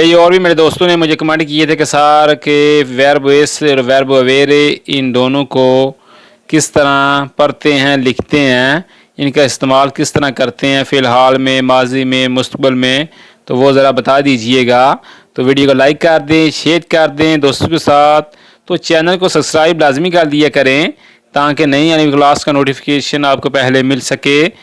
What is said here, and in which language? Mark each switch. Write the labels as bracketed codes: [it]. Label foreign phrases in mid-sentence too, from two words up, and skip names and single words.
[hi] ये और भी मेरे दोस्तों ने मुझे कमेंट किए थे कि सार के [it] verbo essere [hi] और [it] verbo avere [hi] इन दोनों को किस तरह पढ़ते हैं लिखते हैं, इनका इस्तेमाल किस तरह करते हैं फ़िलहाल में, माजी में, मुस्तकबिल में, तो वो ज़रा बता दीजिएगा। तो वीडियो को लाइक कर दें, शेयर कर दें दोस्तों के साथ, तो चैनल को सब्सक्राइब लाजमी कर दिया करें ताकि नई आने क्लास का नोटिफिकेशन आपको पहले मिल सके।